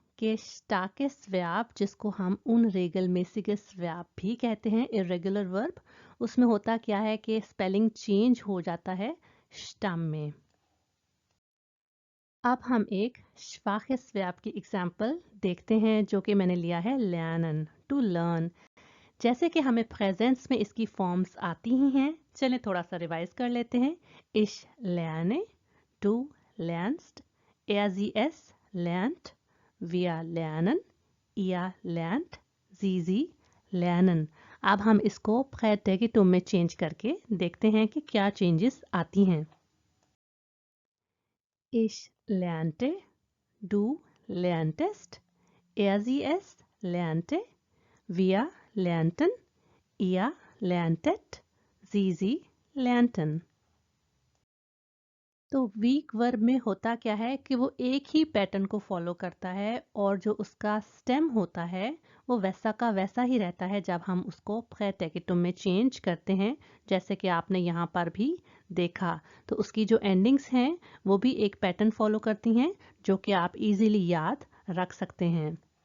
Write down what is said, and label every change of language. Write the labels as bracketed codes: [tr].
[hi] कि स्टार्केस्ट वर्ब, जिसको हम उनरेगलमेसिगस वर्ब भी कहते हैं, इरेगुलर वर्ब, उसमें होता क्या है कि स्पेलिंग चेंज हो जाता है स्टम में। अब हम एक schwaches वर्ब की एग्जाम्पल देखते हैं जो कि मैंने लिया है lernen, टू लर्न। जैसे कि हमें प्रेजेंस में इसकी फॉर्म्स आती ही हैं, चलें थोड़ा सा रिवाइज कर लेते हैं। [de] Ich lerne, du lernst, sie lernt, wir lernen, ihr lernt, sie lernen। [hi] अब हम इसको Präteritum में चेंज करके देखते हैं कि क्या चेंजेस आती हैं। [de] Ich lernte, du lerntest, sie lernte, wir lernten, ihr lerntet, sie lernten। [hi] तो वीक वर्ब में होता क्या है कि वो एक ही पैटर्न को फॉलो करता है और जो उसका स्टेम होता है वो वैसा का वैसा ही रहता है जब हम उसको प्रेटेगिटुम में चेंज करते हैं, जैसे कि आपने यहाँ पर भी देखा। तो उसकी जो एंडिंग्स हैं वो भी एक पैटर्न फॉलो करती हैं जो कि आप इजीली याद रख सकते हैं।